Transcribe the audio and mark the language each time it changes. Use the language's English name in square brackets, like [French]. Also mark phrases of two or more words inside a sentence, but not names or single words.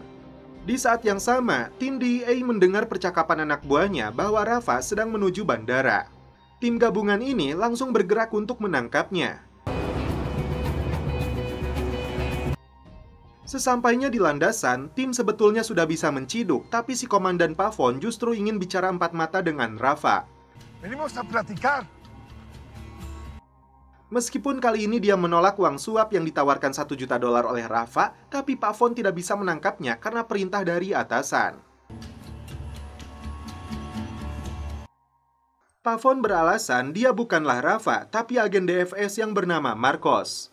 [Indonesian] Di saat yang sama, tim DEA mendengar percakapan anak buahnya bahwa Rafa sedang menuju bandara. Tim gabungan ini langsung bergerak untuk menangkapnya. Sesampainya di landasan, tim sebetulnya sudah bisa menciduk, tapi si Komandan Pavon justru ingin bicara empat mata dengan Rafa. [Spanish] Venimos a platicar. [Indonesian] Meskipun kali ini dia menolak uang suap yang ditawarkan $1 juta oleh Rafa, tapi Pavon tidak bisa menangkapnya karena perintah dari atasan. Pavon beralasan dia bukanlah Rafa, tapi agen DFS yang bernama Marcos.